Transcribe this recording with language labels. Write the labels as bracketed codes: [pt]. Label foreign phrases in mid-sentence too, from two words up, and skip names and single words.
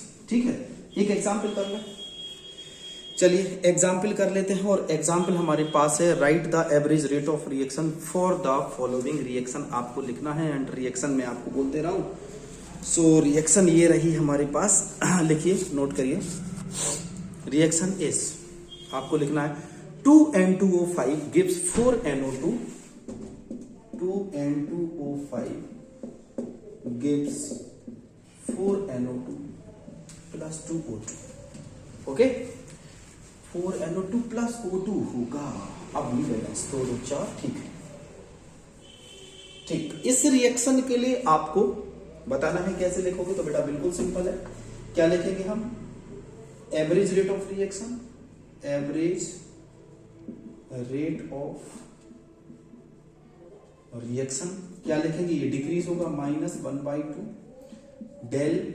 [hi] ठीक है, एक एग्जाम्पल कर लें, चलिए एग्जाम्पल कर लेते हैं। और एग्जाम्पल हमारे पास है, [en] write the average rate of reaction for the following reaction, [hi] आपको लिखना है। [en] and reaction [hi] में आपको बोल दे रहा हूं, [en] so reaction [hi] ये रही हमारे पास, लिखिए, नोट करिए। [en] reaction as [hi] आपको लिखना है [en] 2N2O5 gives 4NO2, 2N2O5 gives 4NO2 plus 2O2। [hi] ओके, [en] 4NO2 plus O2 [hi] होगा। अब ये बैलेंस 2 2 4, ठीक है। ठीक, इस रिएक्शन के लिए आपको बताना है कैसे लिखोगे, तो बेटा बिल्कुल सिंपल है। क्या लिखेंगे हम, [en] average rate of reaction, average rate of reaction [hi] क्या लिखेंगे, ये डिक्रीज होगा, -1/2 डेल